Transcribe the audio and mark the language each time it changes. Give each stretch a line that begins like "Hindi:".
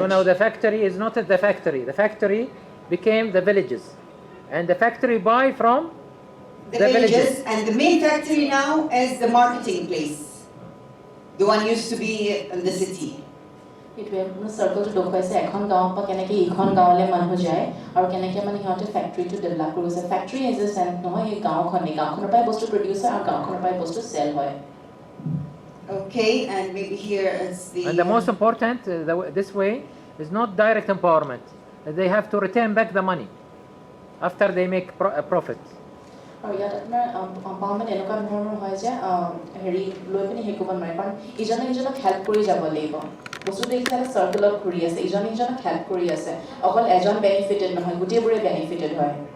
English: So now the factory is not the factory. The factory became the villages. And the factory buy from the villages. And the main factory now is the marketing place. The one used to be in the city.
Assamese: এইটোৱে আপোনাৰ চাৰ্কলটো দেখুৱাইছে এখন গাঁৱৰ পৰা কেনেকৈ ইখন গাঁৱলৈ মানুহ যায় আৰু কেনেকৈ মানে সিহঁতে ফেক্টৰীটো ডেভেলপ কৰিছে ফেক্টৰী এজ এ চেণ্ট নহয় এই গাঁওখনৰ পৰাই বস্তু প্ৰডিউচ হয় আৰু গাঁওখনৰ পৰাই বস্তু চেল হয়
English: Okay, and maybe here is the... And the most important, this way, is not direct empowerment. They have to return back the money after they make a profit.
Assamese: আৰু ইয়াত আপোনাৰ এম্পাৱাৰমেণ্ট এনেকুৱা ধৰণৰ হয় যে হেৰি লৈ পিনি হেৰি কৰিব নোৱাৰে কাৰণ ইজনে সিজনক হেল্প কৰি যাব লাগিব বস্তুটো দেখিলে চাৰ্কুলত ঘূৰি আছে ইজনে সিজনক হেল্প কৰি আছে অকল এজন বেনিফিটেড নহয় গোটেইবোৰে বেনিফিটেড হয়